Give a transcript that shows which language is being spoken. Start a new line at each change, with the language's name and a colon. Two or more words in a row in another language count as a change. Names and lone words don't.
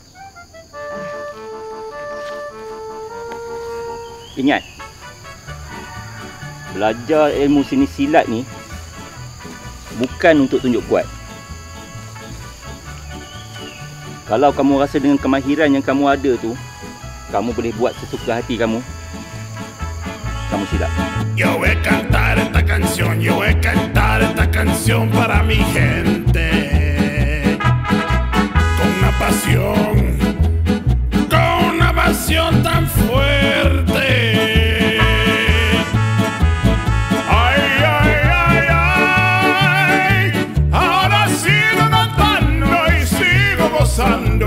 Malay: Ingat, belajar ilmu seni silat ni bukan untuk tunjuk kuat. Kalau kamu rasa dengan kemahiran yang kamu ada tu, kamu boleh buat sesuka hati kamu, kamu silap.
Spanish: Yo voy a cantar esta canción para mi gente. Con una pasión tan fuerte. Ay, ahora sigo cantando y sigo gozando.